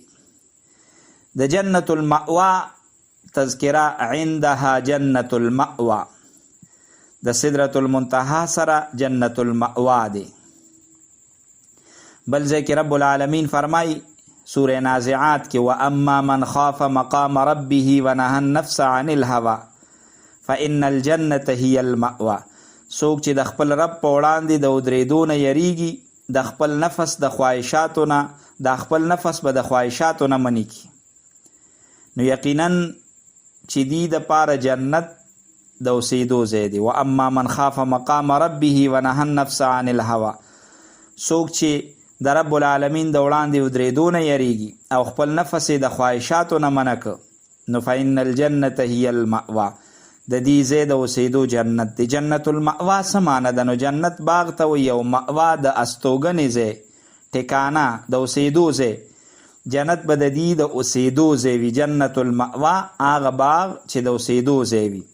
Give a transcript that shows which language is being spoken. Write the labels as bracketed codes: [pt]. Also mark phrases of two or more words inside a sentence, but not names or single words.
[ps] د جنت المأوا تذکره [ar] عندها جنت المأوا، [ps] د سدرة المنتهى سره جنت المأوا دی. بل ځای کې رب العالمین فرمای سوره نازعات کې [ar] واما من خاف مقام ربه ونهى النفس عن الهوى فإن الجنة هي المأوا. [ps] څوک چې د خپل رب په وړاندې د ودرېدو نه یریږي، د خپل نفس د خواهشاتو نه، د خپل نفس به د خواهشاتو نه منې کي، نو یقینا چې دی د پاره جنت د اوسېدو ځای دی. [ar] واما من خاف مقام ربه ونهى النفس عن الهوى، [ps] څوک چې د رب العالمین د وړاندې ودرېدو نه یریږي او خپل نفس د خواهشاتو نه منع که، نو [ar] فإن الجنة هي المأوا، [ps] د دې ځای د اوسېدو جنت دی. جنت المأوا څه معنی ده؟ نو جنت باغ ته وایي او مأوا د استوګنې ځای، ټکانه د اوسېدو ځای. جنت به د دې د اوسېدو ځای وي. جنت المأوا هغه باغ چې د اوسېدو ځای وي.